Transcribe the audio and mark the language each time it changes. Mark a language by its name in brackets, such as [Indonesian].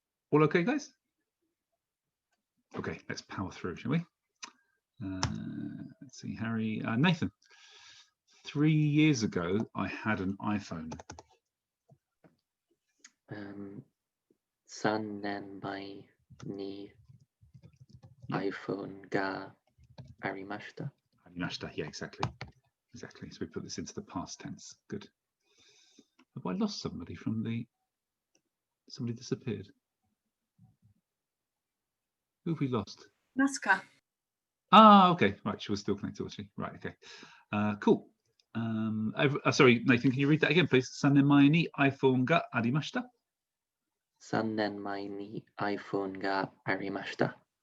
[English] All okay, guys? Okay, let's power through, shall we? Let's see, Harry. Nathan, 3 years ago, I had an iPhone. [Japanese] 3年前に iPhone がありました。 [English] Arimashita, yeah, exactly. Exactly. So we put this into the past tense. Good. Have I lost somebody from the... Somebody disappeared. Who have we lost? Nazca. Ah, okay. Right, she was still connected, was she? Right, okay. Cool. Sorry, Nathan, can you read that again, please? [Japanese] 3年前に iPhone がありました。 3年前に iPhone がありました。